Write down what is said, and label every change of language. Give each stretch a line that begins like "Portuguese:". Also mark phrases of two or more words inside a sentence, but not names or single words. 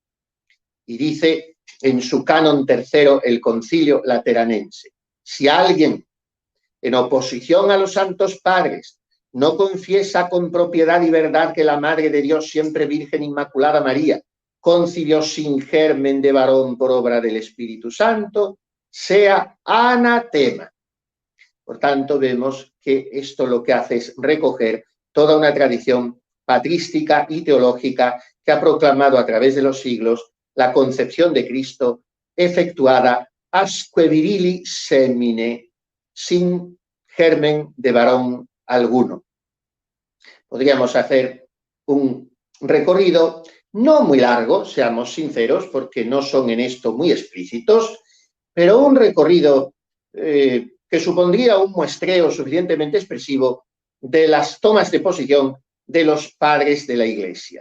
Spanish: Y dice en su canon tercero el Concilio Lateranense: si alguien, en oposición a los santos padres, no confiesa con propiedad y verdad que la Madre de Dios, siempre Virgen Inmaculada María, concibió sin germen de varón por obra del Espíritu Santo, sea anatema. Por tanto, vemos que esto lo que hace es recoger toda una tradición patrística y teológica que ha proclamado a través de los siglos la concepción de Cristo efectuada
Latin: asque virili semine,
Spanish: sin germen de varón alguno. Podríamos hacer un recorrido no muy largo, seamos sinceros, porque no son en esto muy explícitos, pero un recorrido que supondría un muestreo suficientemente expresivo de las tomas de posición de los padres de la Iglesia.